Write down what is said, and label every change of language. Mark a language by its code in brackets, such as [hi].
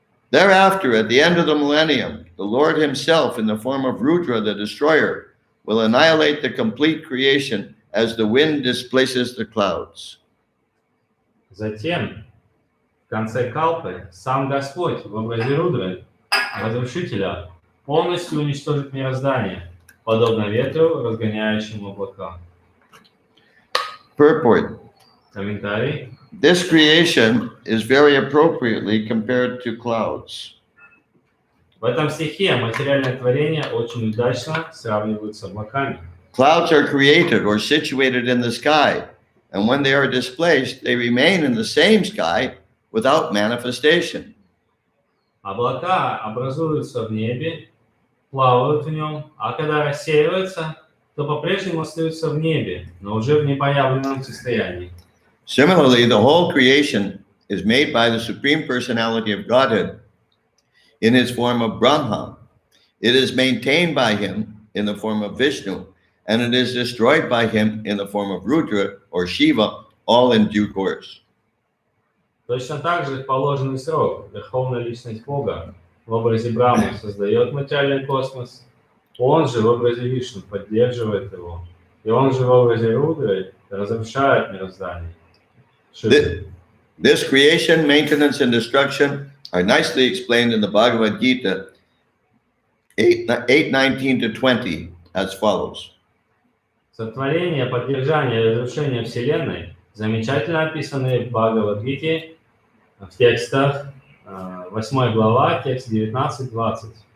[en] Thereafter, at the end of the millennium, the Lord himself, in the form of Rudra, the destroyer, will annihilate the complete creation as the wind displaces the clouds. [ru] Затем, в конце Калпы, сам Господь в образе Рудры, разрушителя, полностью уничтожит мироздание, подобно ветру, разгоняющему облака. [en] Purport. [ru] Комментарий. [en] This creation is very appropriately compared to clouds. [ru] В этом стихе материальное творение очень удачно сравнивают с облаками. [en] Clouds are created or situated in the sky, and when they are displaced, they remain in the same sky without manifestation. [ru] Облака образуются в небе, плавают в нем, а когда рассеиваются, то по-прежнему остаются в небе, но уже в непоявленном состоянии. [en] Similarly, the whole creation is made by the Supreme Personality of Godhead in his form of Brahma. It is maintained by him in the form of Vishnu, and it is destroyed by him in the form of Rudra or Shiva, all in due course. [ru] Точно так же в положенный срок Верховная Личность Бога в образе Брахмы создает материальный космос, он же в образе Вишну поддерживает его, и он же в образе Рудры разрушает мироздание. [en] This creation, maintenance, and destruction are nicely explained in the Bhagavad Gita 8:19-20 as follows. [ru] Сотворение, поддержание и разрушение Вселенной замечательно описаны в Бхагавад-гите в текстах 8 глава, текст 19-20.